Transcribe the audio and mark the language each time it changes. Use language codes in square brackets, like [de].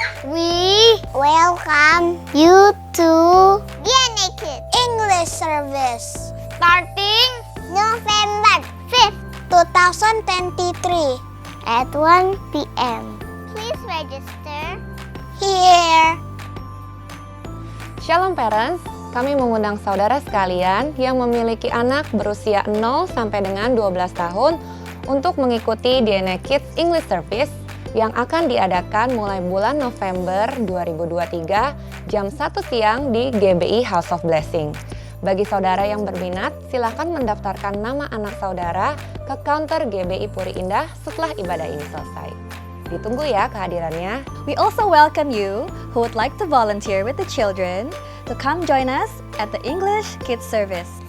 [en] We welcome you to DNA Kids English Service starting November 5th, 2023 at 1 p.m. Please register here. [id] Shalom parents, kami mengundang saudara sekalian yang memiliki anak berusia 0 sampai dengan 12 tahun untuk mengikuti DNA Kids English Service yang akan diadakan mulai bulan November 2023 jam 1 siang di GBI House of Blessing. Bagi saudara yang berminat, silakan mendaftarkan nama anak saudara ke counter GBI Puri Indah setelah ibadah ini selesai. Ditunggu ya kehadirannya. [en] We also welcome you who would like to volunteer with the children to come join us at the English Kids Service.